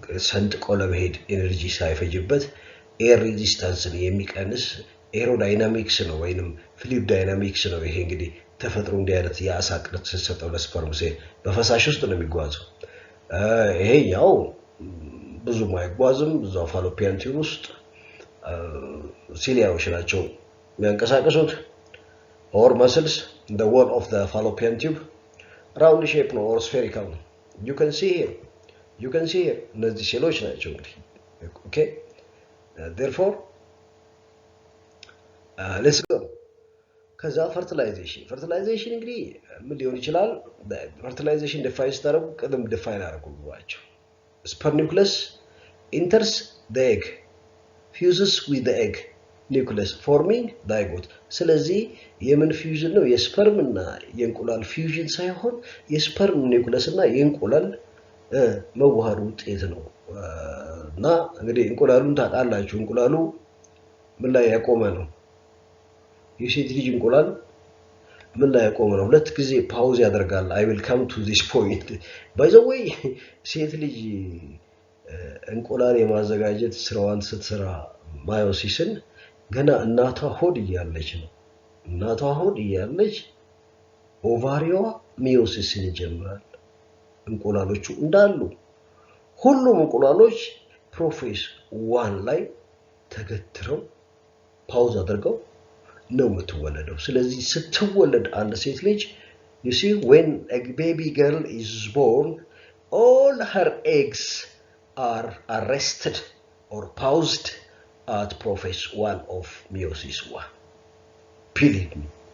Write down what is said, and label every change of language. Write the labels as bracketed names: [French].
[Amharic] ሰንጥቆ ለመሄድ ኤነርጂ ሳይፈጅበት ኤር ሬዚስታንስን የሚቀንስ ኤሮዳይናሚክስ ነው ወይንም ፍሉይድ ዳይናሚክስ ነው። ይሄ እንግዲህ ተፈጥሮ እንዲህ አይነት የአሳ ቅርጽ ሲሰጠው ለስፐርም ሴል በፈሳሽ ውስጥ ነው የሚጓዘው። ይሄ ያው ብዙ ማይጓዝም ብዙ ፋሎፒያን ቲዩብ ውስጥ ሲሊያዎች ናቸው የሚያንቀሳቅሱት [English] or muscles in the wall of the fallopian tube. Round shape no or spherical. You can see here [Amharic] እነዚህ ሴሎች ናቸው እንግዲህ [English] okay. Therefore let's go. [Amharic] ከዛ fertilization እንግዲህ ምን ሊሆን ይችላል? [English] fertilization define [Amharic] ስታደርጉ ቀደም [English] define አደረጉባቸው። sperm nucleus enters the egg, fuses with the egg nucleus forming zygote. [Amharic] ስለዚህ የምን ፊውዥን ነው? የስፐርም እና የእንቁላል ፊውዥን ሳይሆን የስፐርም ኒውክለስ እና የእንቁላል መዋሃድ ውጤት ነው። እና እንግዲህ እንቁላሉን ታውቃላችሁ። እንቁላሉ ምን ላይ ያቆመ ነው? የሴት ልጅ እንቁላል ምን ላይ ያቆመ ነው? ሁለት ጊዜ ፓውዝ ያደርጋል። [English] I will come to this point. By the way [Amharic] ሴት ልጅ እንቁላል የማዘጋጀት ስራዋን ስትሰራ ማዮሲስን ገና እናቷ ሆድ እያለች ነው። እናቷ ሆድ እያለች ኦቫሪዋ ሚዮሲስን ይጀምራል። እንቁላሎቹ እንዳሉ ሁሉም እንቁላሎች ፕሮፌስ 1 ላይ ተገትረው ፓውዝ አድርገው ነው የምትወለደው። ስለዚህ ስትወለድ አንድ ሴት ልጅ [English] you see when a baby girl is born all her eggs are arrested or paused at prophase 1 of meiosis 1. Believe me.